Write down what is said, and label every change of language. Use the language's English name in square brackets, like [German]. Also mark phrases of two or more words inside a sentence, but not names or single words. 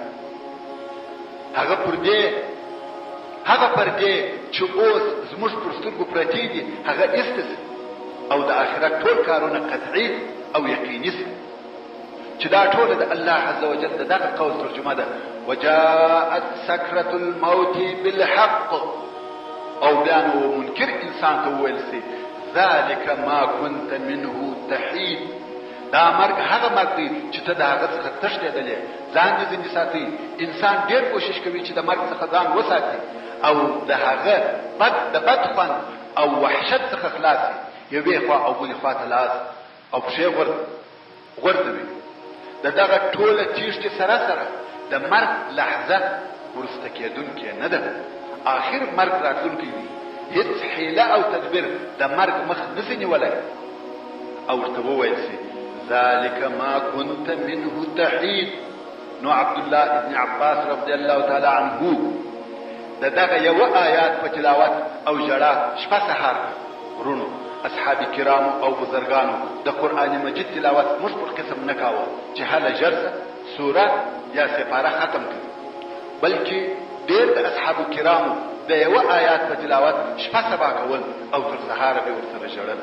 [Pashto] هغه پردې چې اوس زموږ پر سترګو پرتې دي هغه ایسته سي او د آخرت ټول کارونه قطعي او یقیني سي. چې دا ټول د الله عز وجل دغه قول ترجمه ده [Arabic] وجاءت سکرة الموت بالحق. [Pashto] او بیا نو منکر انسان ته وویل سي [Arabic] ذلك ما كنت منه تحید. [Pashto] دا مرګ هغه مرګ دی چې ته د هغه څخه تښتېدلې، ځان دې ځینې ساتي. انسان ډېر کوشش کوي چې د مرګ څخه ځان وساتي او د هغه د بد خوند او وحشت څخه خلاص وي. یوې خوا او بلې خوا ته لاس او پښې غورځوي. د دغه ټوله تیښتې سره د مرګ لحظه وروسته کېدونکې نه ده. آخر مرګ راتلونکی وي. هیڅ حیله او تدبیر د مرګ مخ نسي نیولی. او ورته وویل سي [Arabic] ذلك ما كنت منه تحید. [Pashto] نو عبدالله ابن عباس [Arabic] رضی الله تعالی عنه [Pashto] دغه یو آیات په تلاوت او ژړا شپه سهار ورونو اصحاب کرامو او بزرگانو د قرآن مجید تلاوت موږ پر قسم نه کاوه چې هله ژر سوره یا سپاره ختم کړي، بلکې ډېر د اصحاب کرامو د یو آیات په تلاوت شپه سبا کول او تر سهاره به ورسره ژړل.